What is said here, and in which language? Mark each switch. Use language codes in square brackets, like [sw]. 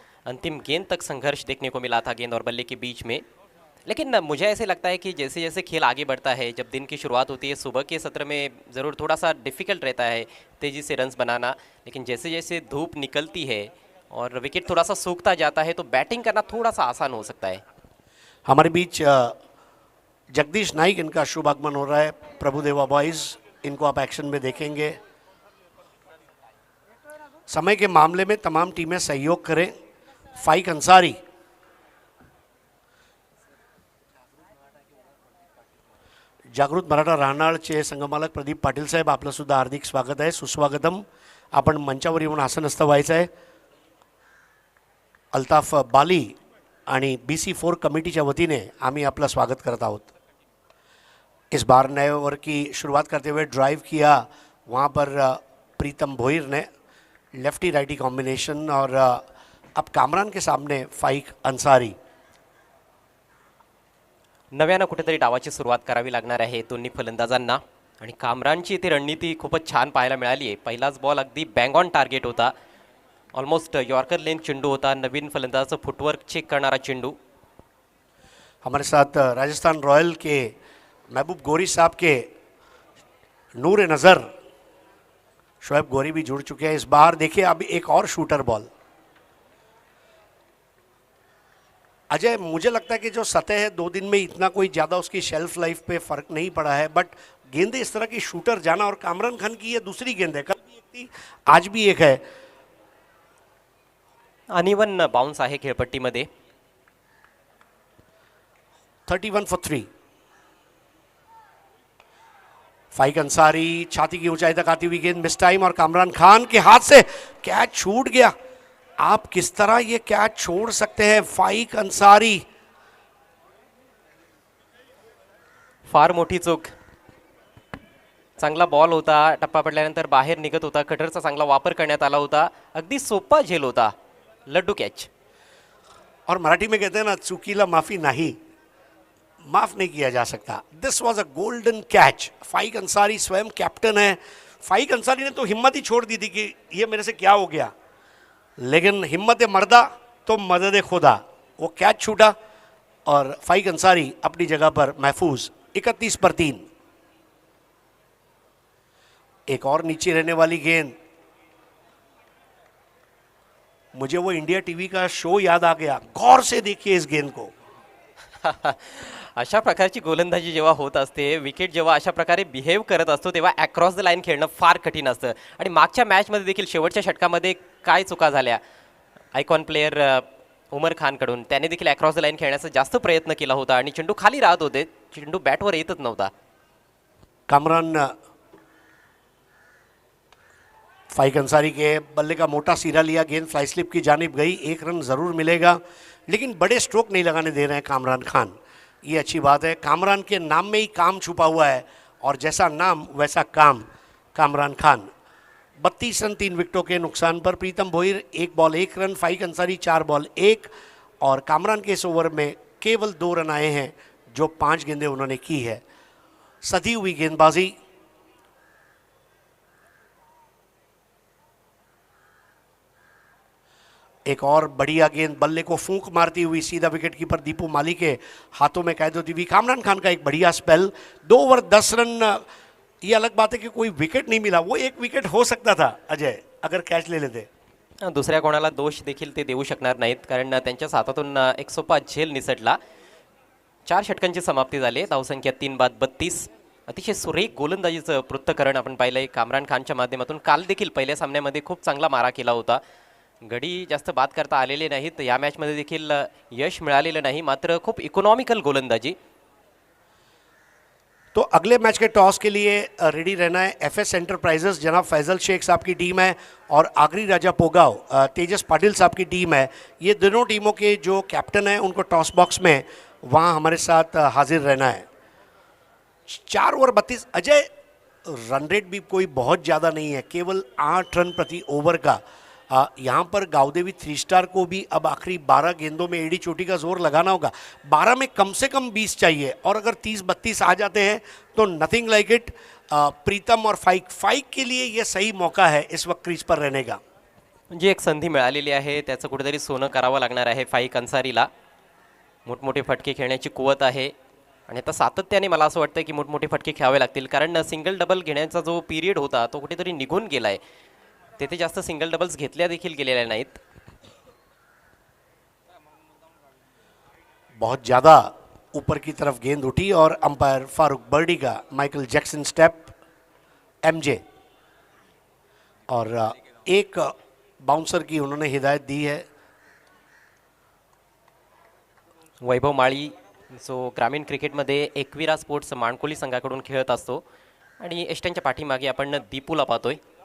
[hi] अंतिम गेंद तक संघर्ष देखने को मिला था गेंद और बल्ले के बीच में। लेकिन मुझे ऐसे लगता है कि जैसे जैसे खेल आगे बढ़ता है, जब दिन की शुरुआत होती है, सुबह के सत्र में ज़रूर थोड़ा सा डिफ़िकल्ट रहता है तेज़ी से रन्स बनाना, लेकिन जैसे जैसे धूप निकलती है और विकेट थोड़ा सा सूखता जाता है तो बैटिंग करना थोड़ा सा आसान हो सकता है। हमारे बीच जगदीश नाइक, इनका शुभ आगमन हो रहा है। प्रभुदेवा बॉयज़, इनको आप एक्शन में देखेंगे। समय के मामले में तमाम टीमें सहयोग करें। [mr] फाइक अंसारी, जागृत मराठा राहनाळचे संघमालक प्रदीप पाटील साहेब, आपलं सुद्धा हार्दिक स्वागत आहे, सुस्वागतम। आपण मंचावर येऊन आसनस्थ व्हायचं आहे। अल्ताफ बाली आणि BC4 कमिटीच्या वतीने आम्ही आपलं स्वागत करत आहोत। [hi] इस बार नए ओवर की शुरुआत करते हुए ड्राइव किया वहाँ पर प्रीतम भोईर ने, लेफ्टी राइटी कॉम्बिनेशन। और अब कामरान के सामने फाइक अंसारी। [mr] नव्यानं कुठेतरी डावाची सुरुवात करावी लागणार आहे दोन्ही फलंदाजांना आणि कामरानची इथे रणनीती खूपच छान पाहायला मिळाली आहे। पहिलाच बॉल अगदी बँग ऑन टार्गेट होता, ऑलमोस्ट यॉर्कर लेंथ चेंडू होता, नवीन फलंदाजाचं फुटवर्क चेक करणारा चेंडू। [hi] हमारे साथ राजस्थान रॉयल के महबूब गोरी साहब के नूर नज़र शोएब गोरी भी जुड़ चुके हैं। इस बार देखिए अब एक और शूटर बॉल। अजय, मुझे लगता है कि जो सतह है 2 दिन में इतना कोई ज़्यादा उसकी शेल्फ लाइफ पे फ़र्क नहीं पड़ा है, बट गेंदें इस तरह की शूटर जाना, और कामरान खान की ये दूसरी गेंद है, कल भी एक थी, आज भी एक है। [mr] अनइवन बाउंस आहे खेळपट्टीमध्ये। [en] 31 for 3। [hi] फाइक अंसारी छाती की ऊंचाई तक आती हुई गेंद मिस टाइम, और कामरान खान के हाथ से कैच छूट गया। आप किस तरह ये कैच छोड़ सकते हैं फाइक अंसारी? [mr] फार मोठी चूक। चांगला बॉल होता, टप्पा पडल्यानंतर बाहेर निघत होता, कटरचा चांगला वापर करण्यात आला होता, अगदी सोपा झेल होता, लड्डू कैच। [hi] और मराठी में कहते हैं ना, [mr] चुकीला माफी [hi] नहीं, माफ नहीं किया जा सकता। [en] This was a golden catch. [hi] फाइक अंसारी स्वयं कैप्टन है। फाइक अंसारी ने तो हिम्मत ही छोड़ दी थी कि ये मेरे से क्या हो गया, लेकिन हिम्मत मर्दा तो मदद खुदा, वो कैच छूटा और फाइक अंसारी अपनी जगह पर महफूज। 31 पर 3। एक और नीचे रहने वाली गेंद, मुझे वो इंडिया टीवी का शो याद आ गया, गौर से देखिए इस गेंद को। [mr] अशा प्रकारची गोलंदाजी जेव्हा होत असते, विकेट जेव्हा अशा प्रकारे बिहेव करत असतो, तेव्हा अक्रॉस द लाईन खेळणं फार कठीण असतं. आणि मागच्या मॅचमध्ये देखील शेवटच्या षटकामध्ये काय चुका झाल्या आयकॉन प्लेयर उमर खानकडून, त्याने देखील अक्रॉस द लाईन खेळण्याचा जास्त प्रयत्न केला होता आणि चेंडू खाली राहत होते, चेंडू बॅटवर येतच नव्हता. [hi] कामरान फाइक अंसारी के बल्ले का मोटा सिरा लिया, गेंद फ्लाई स्लिप की जानिब गई, 1 रन ज़रूर मिलेगा, लेकिन बड़े स्ट्रोक नहीं लगाने दे रहे हैं कामरान खान, ये अच्छी बात है. कामरान के नाम में ही काम छुपा हुआ है और जैसा नाम वैसा काम. कामरान खान 32 रन 3 विकेटों के नुकसान पर. प्रीतम भोईर 1 बॉल 1 रन, फाइक अंसारी 4 बॉल 1, और कामरान के इस ओवर में केवल 2 रन आए हैं जो 5 गेंदें उन्होंने की है. सधी हुई गेंदबाजी. एक और बढ़िया गेंद बल्ले को फूंक मारती हुई सीधा विकेट कीपर दीपू माली के हाथों में कैद होती हुई. कामरान खान का एक बढ़िया स्पेल, 2 ओवर 10 रन. ये अलग बात है कि कोई विकेट नहीं मिला, वो एक विकेट हो सकता था अजय अगर कैच ले लेते. [mr] दुसऱ्या कोणाला दोष देखील ते देऊ शकणार नाहीत, कारण त्यांच्या हातातून एक सोपा झेल निसटला. 4 षटकांची समाप्ती झाली. धावसंख्या 3 बाद 32. अतिशय सुरेख गोलंदाजीचं पृथक्करण आपण पाहिलंय कामरान खानच्या माध्यमातून. काल देखील पहिल्या सामन्यामध्ये खूप चांगला मारा केला होता. गडी जास्त बाद करता आलेले नाहीत, या मॅचमध्ये देखील यश मिळालेलं नाही, मात्र खूप इकॉनॉमिकल गोलंदाजी. [hi] तो अगले मैच के टॉस के लिए रेडी रहना है. एफएस एंटरप्राइजेस जनाब फैजल शेख साहब की टीम है और आगरी राजा पोगाव तेजस पाटिल साहब की टीम है. ये दोनों टीमों के जो कैप्टन हैं उनको टॉस बॉक्स में वहाँ हमारे साथ हाजिर रहना है. 4 ओवर 32. अजय रन रेट भी कोई बहुत ज़्यादा नहीं है, केवल 8 रन प्रति ओवर का. यहाँ पर गावदेवी 3 स्टार को भी अब आखिरी 12 गेंदों में एड़ी चोटी का जोर लगाना होगा. 12 में कम से कम 20 चाहिए, और अगर 30-32 आ जाते हैं तो [en] Nothing like it. [hi] प्रीतम और फाइक के लिए ये सही मौका है इस वक्त क्रीज पर रहने का. [mr] म्हणजे एक संधी मिळालेली आहे, त्याचं कुठेतरी सोनं करावं लागणार आहे फाईक अन्सारीला. मोठमोठे फटके खेळण्याची कुवत आहे आणि आता सातत्याने मला असं वाटतं की मोठमोठे फटके खेळावे लागतील, कारण सिंगल डबल घेण्याचा जो पिरियड होता तो कुठेतरी निघून गेला आहे. तेथे जास्त सिंगल डबल्स घेतल्या देखील गेलेल्या नाहीत. [hi] बहुत ज़्यादा ऊपर की तरफ गेंद उठी और अंपायर फारूक बर्डी का माइकल जैक्सन स्टेप एमजे, और एक बाउंसर की उन्होंने हिदायत दी है. [mr] वैभव माळी जो ग्रामीण क्रिकेटमध्ये एकविरा स्पोर्ट्स माणकोली संघाकडून खेळत असतो आणि एस्टनच्या पाठीमागे आपण दीपूला पाहतोय.